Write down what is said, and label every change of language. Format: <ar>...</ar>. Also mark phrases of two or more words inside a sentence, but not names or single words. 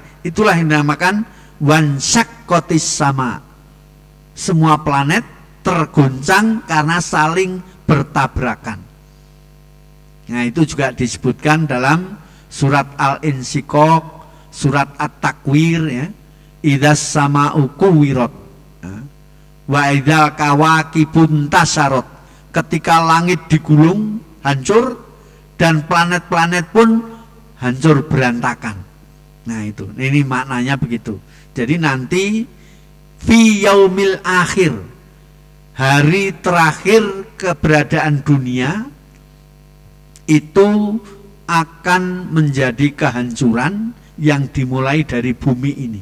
<id>Itulah yang dinamakan</id> <ar>وانشقت السماء.</ar> <id>Semua planet tergoncang karena saling bertabrakan. Nah, itu juga disebutkan dalam surat Al-Insyiqaq, surat At-Takwir, ya.</id> <ar>إذا السماء كورت، وإذا الكواكب انتثرت.</ar> <id>Ketika langit digulung, hancur, dan planet-planet pun hancur berantakan. Nah, itu, ini maknanya begitu. Jadi nanti</id> <ar>في اليوم الآخر,</ar> <id>hari terakhir keberadaan dunia, itu akan menjadi kehancuran yang dimulai dari bumi ini.</id>